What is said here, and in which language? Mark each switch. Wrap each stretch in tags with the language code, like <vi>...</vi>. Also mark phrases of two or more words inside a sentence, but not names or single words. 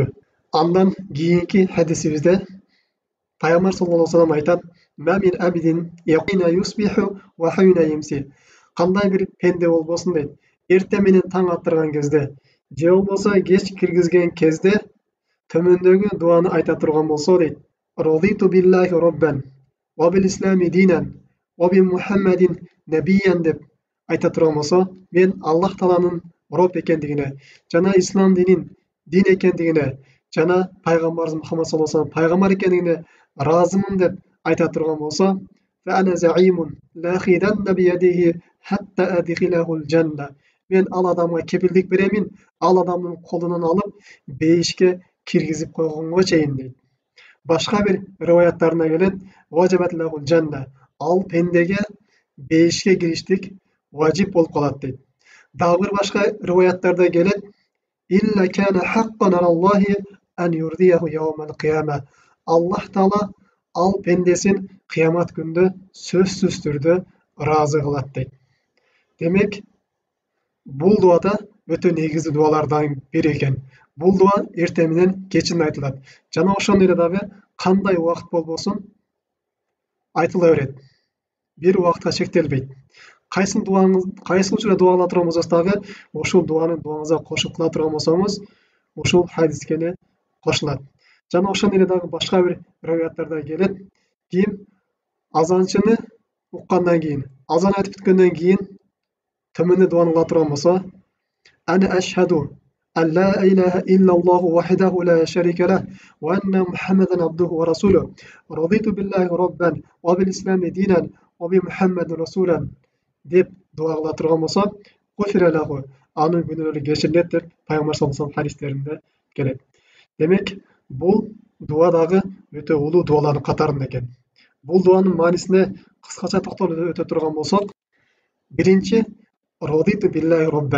<ky>Андан кийинки хадисибизде Пайгамбар</ky> <ar>صلى الله عليه وسلم айтат: "ما من عبد يقين يصبح وحين يمسي".</ar> <ky>Кандай бир пенде болбосун дейт, эрте менен таң аттырган кезде, же болбосо кеч киргизген кезде төмөндөгү дуаны айта турган болсо дейт:</ky> <ar>"رضيت بالله ربا وبالإسلام دينا وبمحمد نبيا"</ar> <ky>деп айта турган болсо, мен Аллах Тааланын Роб экендигине, жана ислам динин дин экендигине, жана пайгамбарыбыз Мухаммад</ky> <ar>صلى الله عليه وسلم</ar> <ky>пайгамбар экендигине разымын деп айта турган болсо,</ky> <ar>"فأنا زعيم لآخذن بيده حتى أدخله الجنة".</ar> <ky>Мен ал адамга кепилдик беремин, ал адамдын колунан алып бейишке киргизип койгонго чейин дейт. Башка бир риваяттарына келет:</ky> <ar>"وجبت له الجنة".</ar> <ky>Ал пендеге бейишке кириштик важип болуп калат дейт. Дагы бир башка риваяттарда келет:</ky> <ar>"إلا كان حقا على الله أن يرضيه يوم القيامة".</ar> <ky>Аллах Таала ал пендесин кыямат күндө сөзсүз түрдө ыраазы кылат дейт. Демек, бул дуа да өтө негизги дуалардан бири экен. Бул дуа эрте менен кечинде айтылат. Жана ошондой эле дагы кандай убакыт болбосун, айтыла берет. Бир убакытка чектелбейт. Кайсы учурда дуа кыла турган болсоңуз дагы, ошол дуаны дуаңызга кошуп кыла турган болсоңуз, ошол хадиске эле кошулат. Жана ошондой эле дагы башка бир риваяттарда келет. Ким азанчыны уккандан кийин, азан айтып бүткөндөн кийин төмөндө дуаны кыла турган болсо,</ky> <ar>أنا أشهد أن لا إله إلا الله وحده لا شريك له وأن محمدا عبده ورسوله رضيت بالله ربا وبالإسلام دينا وبمحمد رسولا</ar> <ky>деп дуа кыла турган болсо,</ky> <ar>غفر له,</ar> <ky>анын күнөөлөрү кечирилет деп пайгамбар</ky> <ar>صلى الله عليه</ar> <ky>хадистеринде келет. Демек, бул дуа дагы өтө улуу дуалардын катарында экен. Бул дуанын маанисине кыскача токтолуп өтө турган болсок, биринчи,</ky> <ar>رضيت بالله ربا.</ar>